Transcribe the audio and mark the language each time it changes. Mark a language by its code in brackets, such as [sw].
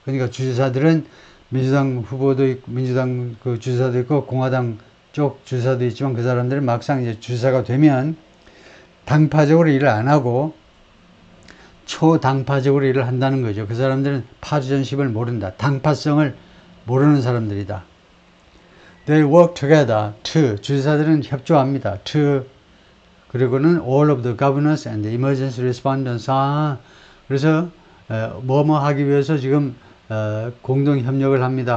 [ko] 그러니까 주지사들은 민주당 후보도 있고 민주당 그 주지사도 있고 공화당 쪽 주지사도 있지만 그 사람들은 막상 이제 주지사가 되면 당파적으로 일을 안 하고 초당파적으로 일을 한다는 거죠. 그 사람들은 파티전십을 모른다. 당파성을 모르는 사람들이다. [en] They work together to, [ko] 주지사들은 협조합니다. [en] to, [ko] 그리고는 [en] all of the governors and the emergency respondents. [ko] 그래서 뭐뭐 하기 위해서 지금 공동 협력을 합니다.